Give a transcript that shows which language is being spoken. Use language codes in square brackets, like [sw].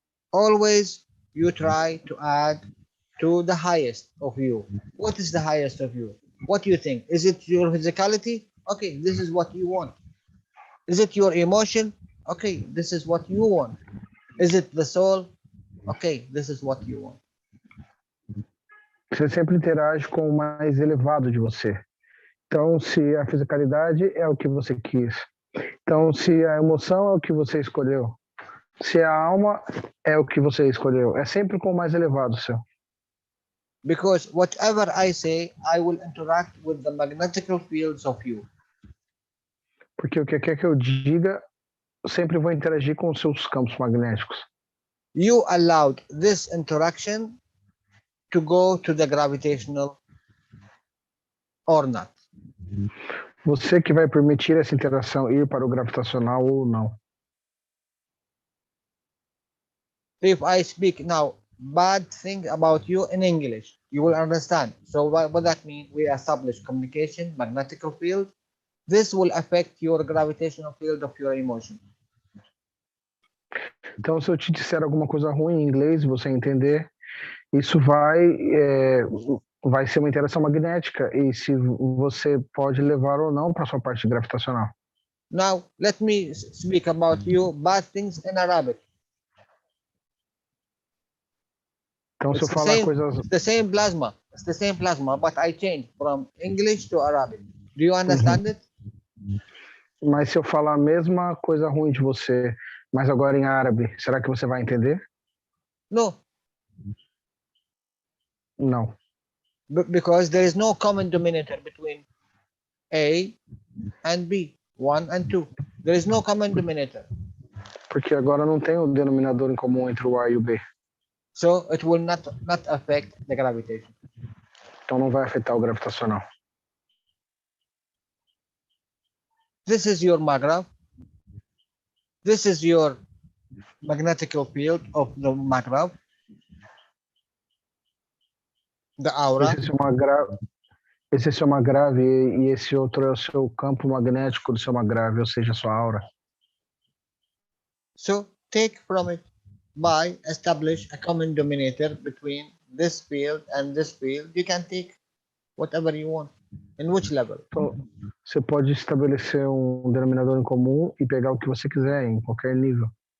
[en] Always you try to add to the highest of you. What is the highest of you? What do you think? Is it your physicality? Okay, this is what you want. Is it your emotion? Okay, this is what you want. Is it the soul? Okay, this is what you want. [pt] Você sempre interage com o mais elevado de você. Então, se a fisicalidade é o que você quis. Então, se a emoção é o que você escolheu. Se a alma é o que você escolheu. É sempre com o mais elevado seu. [en] Because whatever I say, I will interact with the magnetical fields of you. [pt] Porque o que quer que eu diga, eu sempre vou interagir com os seus campos magnéticos. [en] You allowed this interaction to go to the gravitational or not. [pt] Você que vai permitir essa interação ir para o gravitacional ou não. [en] If I speak now bad thing about you in English, you will understand. So what that means, we establish communication, magnetical field. This will affect your gravitational field of your emotion. [pt] Então, se eu te disser alguma coisa ruim em inglês, você entender, isso vai ser uma interação magnética e se você pode levar ou não para sua parte gravitacional. [en] Now, let me speak about you bad things in Arabic. [pt] Então, se eu falar coisas... [en] It's the same plasma. It's the same plasma, but I changed from English to Arabic. Do you understand it? [pt] Mas se eu falar a mesma coisa ruim de você, mas agora em árabe, será que você vai entender? [en] No. [pt] Não. [en] Because there is no common denominator between A and B, 1 and 2. There is no common denominator. [pt] Porque agora não tem o denominador em comum entre o A e o B. [en] So it will not affect the gravitation. [pt] Então não vai afetar o gravitacional. [en] This is your magnev. This is your magnetical field of the magnev. The aura. [pt] Esse é seu magrave e esse outro é o seu campo magnético do seu magrave, ou seja, a sua aura. [en] So take from it by establish a common denominator between this field and this field, you can take whatever you want. In which level? [pt] Então, você pode estabelecer um denominador em comum e pegar o que você quiser em qualquer nível.